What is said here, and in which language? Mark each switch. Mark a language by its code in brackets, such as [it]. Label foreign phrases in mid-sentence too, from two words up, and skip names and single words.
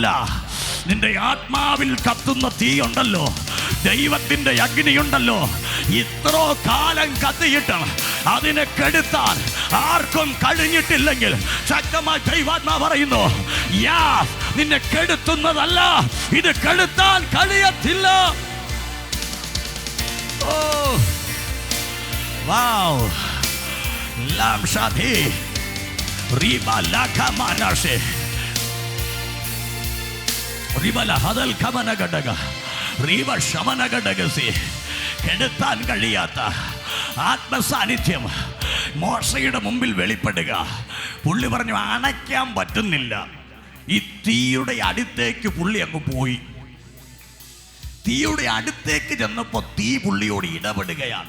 [ml] നിന്റെ ആത്മാവിൽ കത്തുന്ന തീ ഉണ്ടല്ലോ, ദൈവത്തിന്റെ അഗ്നിയുണ്ടല്ലോ, ഇത്രോ കാലം കത്തിയിട്ട് അതിനെ കെടുത്താൻ ആർക്കും കഴിഞ്ഞിട്ടില്ലെങ്കിൽ ശക്തമായി ദൈവാത്മാവ് പറയുന്നു, യാസ്, നിന്നെ കെടുത്തുന്നതല്ല, ഇത് കെടുത്താൻ കഴിയത്തില്ല. Oh, wow, lam shadi riba laka manashe riba la hadal kamana gadaga riba shamana gadagasi. കെടുത്താൻ കഴിയാത്ത ആത്മസാന്നിധ്യം മോശയുടെ മുമ്പിൽ വെളിപ്പെടുക. പുള്ളി പറഞ്ഞു, അണയ്ക്കാൻ പറ്റുന്നില്ല. ഈ തീയുടെ അടുത്തേക്ക് പുള്ളി അങ്ങ് പോയി. തീയുടെ അടുത്തേക്ക് ചെന്നപ്പോൾ തീ പുള്ളിയോട് ഇടപെടുകയാണ്.